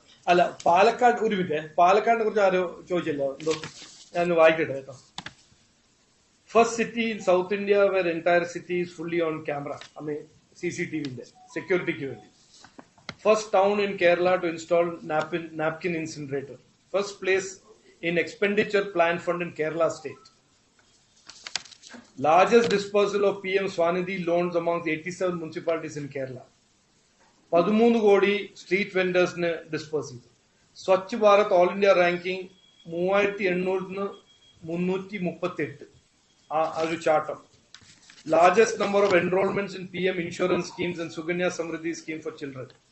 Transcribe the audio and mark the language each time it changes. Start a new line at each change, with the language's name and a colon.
Malayalam: അല്ല, പാലക്കാട് ഒരു മിനിറ്റ്, പാലക്കാടിനെ കുറിച്ച് ആരോ ചോദിച്ചല്ലോ, എന്തോ ഞാൻ വായിക്കട്ടെ കേട്ടോ.
English: first city in South India where entire city is fully on camera, CCTV സെക്യൂരിറ്റിക്ക്
Malayalam: വേണ്ടി.
English: First town in Kerala to install napkin incinerator. First place in expenditure plan fund in Kerala state. Largest dispersal of PM Swanidhi loans amongst 87 municipalities in Kerala.
Malayalam: 13 കോടി street വെൻഡേഴ്സിന് disperse ചെയ്തു. Swachh Bharat all India ranking 3800 338 ആ ഒരു ചാർട്ടം.
English: Largest number of enrollments in PM insurance schemes and Suganya Samriddhi scheme for children.